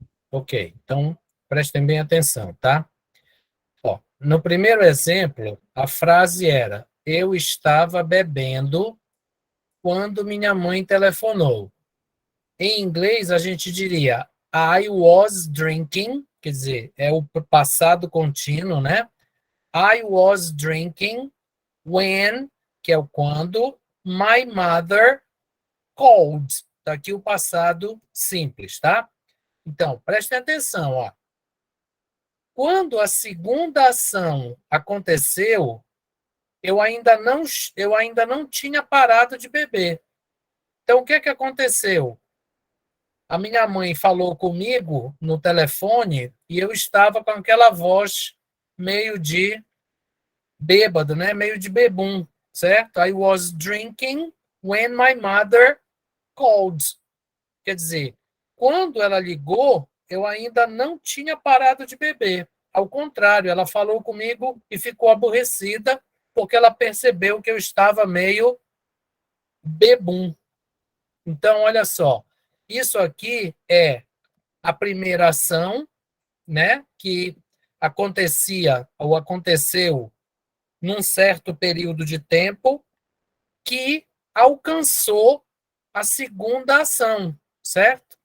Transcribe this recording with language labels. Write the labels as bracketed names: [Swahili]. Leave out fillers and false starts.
[Portuguese] Ok, então prestem bem atenção, tá? Ó, no primeiro exemplo, a frase era: eu estava bebendo quando minha mãe telefonou. Em inglês, a gente diria [English] I was drinking, [Portuguese] quer dizer, é o passado contínuo, né? [English] I was drinking when, [Portuguese] que é o quando, [English] my mother called. [Portuguese] Está aqui o passado simples, tá? Então, prestem atenção, ó. Quando a segunda ação aconteceu, eu ainda não tinha parado de beber. Então, o que é que aconteceu? A minha mãe falou comigo no telefone e eu estava com aquela voz meio de bêbado, né? Meio de bebum, certo? [English] I was drinking when my mother called. [Portuguese] Quer dizer, quando ela ligou, eu ainda não tinha parado de beber. Ao contrário, ela falou comigo e ficou aborrecida porque ela percebeu que eu estava meio bebum. Então, olha só, isso aqui é a primeira ação, né, que acontecia ou aconteceu num certo período de tempo que alcançou a segunda ação, certo?